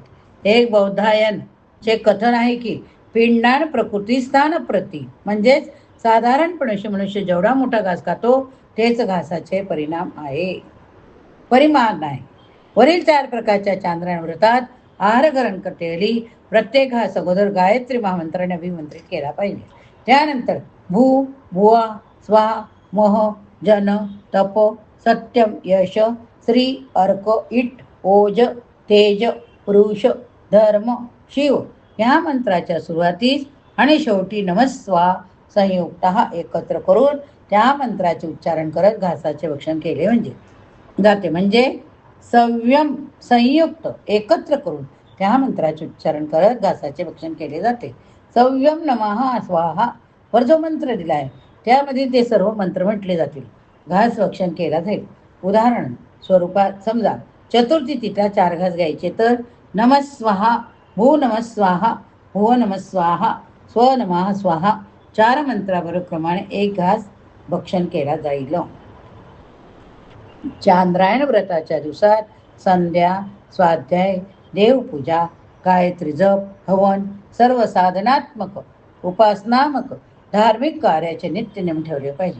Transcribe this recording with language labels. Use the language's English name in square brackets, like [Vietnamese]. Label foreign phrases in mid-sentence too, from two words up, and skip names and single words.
[Marathi] एक बौद्धायन चे कथन आहे की [Sanskrit] पिंडान प्रकृतीस्थान प्रती, [Marathi] म्हणजेच साधारणपणे मनुष्य जेवढा मोठा घास खातो तेच घासाचे परिणाम आहे, परिमाण आहे. वरील 4 प्रकारच्या चांद्रायण व्रतात आहार ग्रहण करतेवेळी प्रत्येक घास अगोदर गायत्री महामंत्राने अभिमंत्रित केला पाहिजे. त्यानंतर [Sanskrit] भू भुवा स्वाहा मह जन तप सत्यम यश श्री अर्क इट ओज तेज पुरुष धर्म शिव [Marathi] या मंत्राच्या सुरुवातीस आणि शेवटी नमस्वा संयुक्त एकत्र करून त्या मंत्राचे उच्चारण करत घासाचे भक्षण केले जाते. म्हणजे संयुक्त एकत्र करून त्या मंत्राचे उच्चारण करत घासाचे भक्षण केले जाते. [Sanskrit] सव्यम नमः स्वाहा [Marathi] वर जो मंत्र दिला आहे त्यामध्ये ते सर्व मंत्र म्हटले जातील. घास भक्षण केला जाईल. उदाहरण स्वरूपात समजा चतुर्थी तिथीला 4 घास घ्यायचे तर [Sanskrit] नमः स्वाहा भू नमः स्वाहा भुव नमः स्वाहा स्व नमः स्वाहा [Marathi] 4 मंत्राबरोबर प्रमाणे 1 घास भक्षण केला जाईल. चांद्रायण व्रताच्या दिवसात संध्या स्वाध्याय देवपूजा गायत्री जप हवन सर्व साधनात्मक उपासनात्मक धार्मिक कार्याचे नित्य नियम ठेवले पाहिजे.